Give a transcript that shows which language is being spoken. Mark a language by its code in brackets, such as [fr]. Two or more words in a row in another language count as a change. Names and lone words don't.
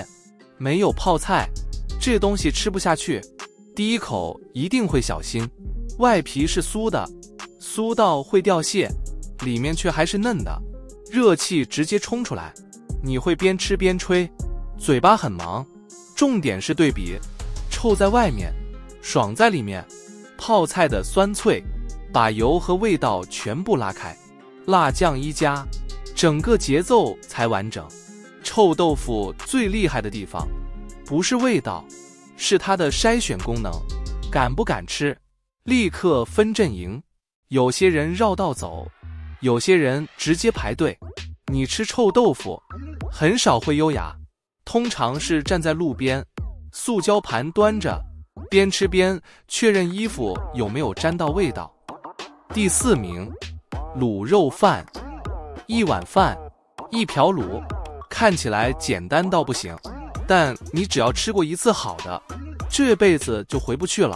[zh] 沒有泡菜，這東西吃不下去。第一口一定會小心，外皮是酥的，酥到會掉屑，裡面卻還是嫩的，熱氣直接衝出來，你會邊吃邊吹，嘴巴很忙。重點是對比，臭在外面，爽在裡面。泡菜的酸脆把油和味道全部拉開，辣醬一加，整個節奏才完整。臭豆腐最厲害的地方不是味道，是它的篩選功能。敢不敢吃，立刻分陣營。有些人繞道走，有些人直接排隊。你吃臭豆腐很少會優雅，通常是站在路邊，塑膠盤端着，邊吃邊確認衣服有沒有沾到味道。第4名，滷肉飯。一碗飯，一瓢滷，看起來簡單到不行，但你只要吃過一次好的，這輩子就回不去了。